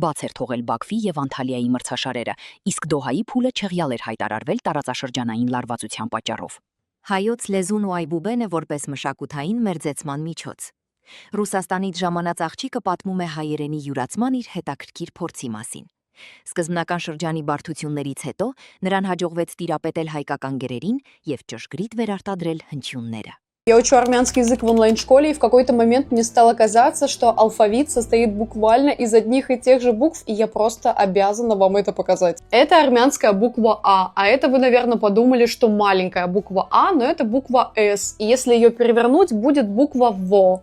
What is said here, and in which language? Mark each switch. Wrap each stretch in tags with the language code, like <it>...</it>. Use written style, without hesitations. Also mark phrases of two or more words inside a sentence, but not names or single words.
<hy>բաց էր թողել Բաքվի եւ Անտալիայի մրցաշարերը, իսկ Դոհայի փուլը չեղյալ էր հայտարարվել տարածաշրջանային լարվածության պատճառով։ Հայոց լեզուն ու այբուբենը որպես մշակութային մերձեցման միջոց։ Ռուսաստանից ժամանած աղջիկը պատմում է հայերենի յուրացման իր հետաքրքիր փորձի մասին։ Սկզբնական շրջանի բարդություններից հետո նրան հաջողվեց տիրապետել հայկական գրերին եւ ճշգրիտ վերարտադրել հնչյունները։</hy> <ru>Я учу армянский язык в онлайн-школе, и в какой-то момент мне стало казаться, что алфавит состоит буквально из одних и тех же букв, и я просто обязана вам это показать. Это армянская буква А это вы, наверное, подумали, что маленькая буква А, но это буква С, и если ее перевернуть, будет буква ВО.</ru>